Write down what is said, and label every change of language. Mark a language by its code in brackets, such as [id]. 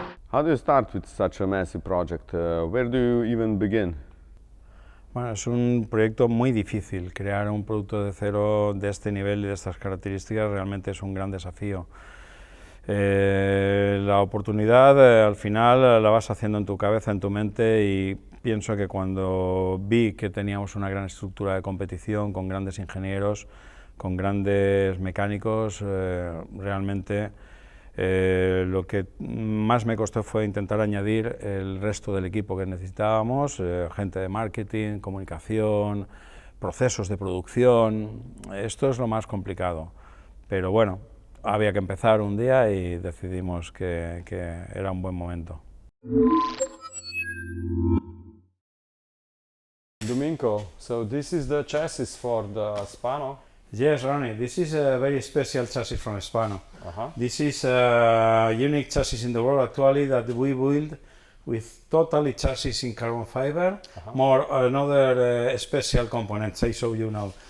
[en] How do you start with such a massive project? Where do you even begin? [es] Bueno, es un proyecto muy difícil. Crear un producto de cero de este nivel y de estas características realmente es un gran desafío. La oportunidad al final la vas haciendo en tu cabeza, en tu mente, y pienso que cuando vi que teníamos una gran estructura de competición con grandes ingenieros, con grandes mecánicos, realmente Lo que más me costó fue intentar añadir el resto del equipo que necesitábamos, gente de marketing, comunicación, procesos de producción. Esto es lo más complicado, pero bueno, había que empezar un día y decidimos que era un buen momento. [en] Domingo, so this is the chassis for the Spano? Yes, Ronnie, this is a very special chassis from Spano. Uh-huh. This is a unique chassis in the world actually that we build with totally chassis in carbon fiber, more another special components I show you now.